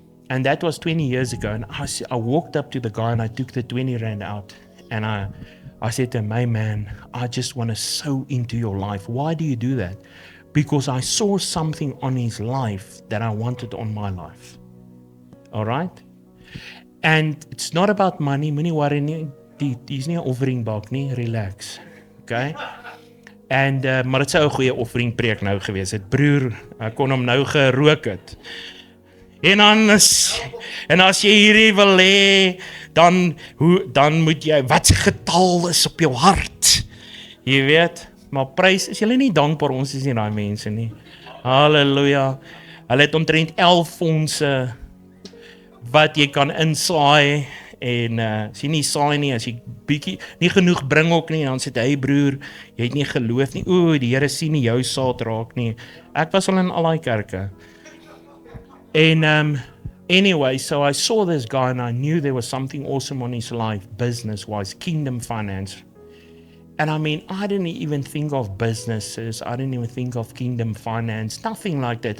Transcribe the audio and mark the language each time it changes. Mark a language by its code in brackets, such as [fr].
[en] And that was 20 years ago. And I walked up to the guy and I took the 20 rand out. And I said to him, hey man, I just want to sow into your life. Why do you do that? because I saw something on his life that I wanted on my life. All right? And it's not about money. [af] Moenie worry nie. Dis nie 'n offeringbank nie. Relax. Okay? En maar dit sou 'n goeie offeringpreek nou gewees het. Broer, ek kon hom nou gerook het. En as jy hierdie wil hê, dan moet jy, wat se getal is op jou hart? Jy weet, maar prys, is julle nie dankbaar ons is nie daai mense nie. Halleluja. Hulle het omtrent 11 fondse wat jy kan insaai en as jy nie saai nie, as jy bietjie nie genoeg bring ook nie, dan sê hy broer, jy het nie geloof nie. Die Here sien nie jou saad raak nie. Ek was al in al daai kerke. [en] And anyway, so I saw this guy and I knew there was something awesome on his life, business-wise, kingdom finance. And I mean, I didn't even think of businesses. I didn't even think of kingdom finance, nothing like that.